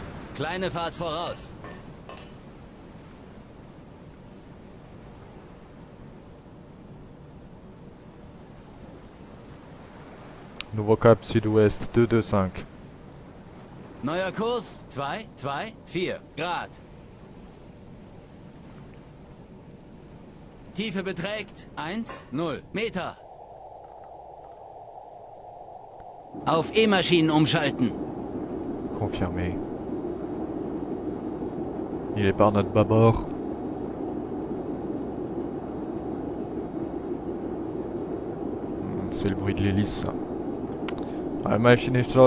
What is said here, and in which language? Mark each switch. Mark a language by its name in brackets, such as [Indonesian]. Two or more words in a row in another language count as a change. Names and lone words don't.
[German] Kleine Fahrt voraus. [French] Nouveau cap sud-ouest 225. [German] Neuer Kurs 2, 2, 4 Grad. Tiefe beträgt 1, 0 Meter. Auf E-Maschinen umschalten. [French] Confirmé. Il est par notre bâbord. C'est le bruit de l'hélice, ça. [German] Maschinenstopp.